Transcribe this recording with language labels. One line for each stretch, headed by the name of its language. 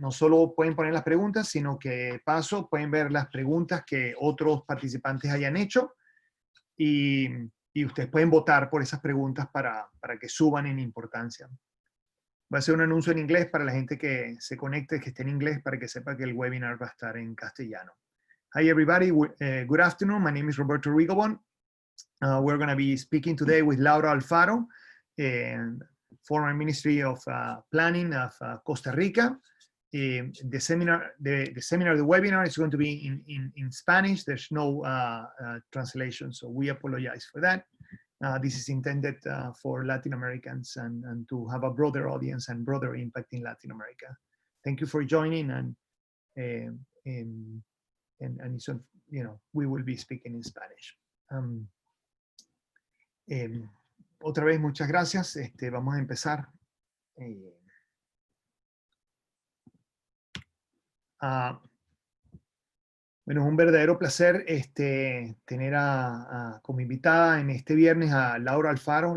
Spanish: No solo pueden poner las preguntas, sino que de paso pueden ver las preguntas que otros participantes hayan hecho y ustedes pueden votar por esas preguntas para que suban en importancia. Voy a hacer un anuncio en inglés para la gente que se conecte, que esté en inglés, para que sepa que el webinar va a estar en castellano.
English: Hi everybody, good afternoon. My name is Roberto Rigobon. We're going to be speaking today with Laura Alfaro, former Ministry of Planning of Costa Rica. The webinar is going to be in Spanish. There's no translation, so we apologize for that. This is intended for Latin Americans and to have a broader audience and broader impact in Latin America. Thank you for joining, and so, we will be speaking in Spanish.
Spanish: Otra vez, muchas gracias. Vamos a empezar. Bueno, es un verdadero placer tener como invitada en este viernes a Laura Alfaro.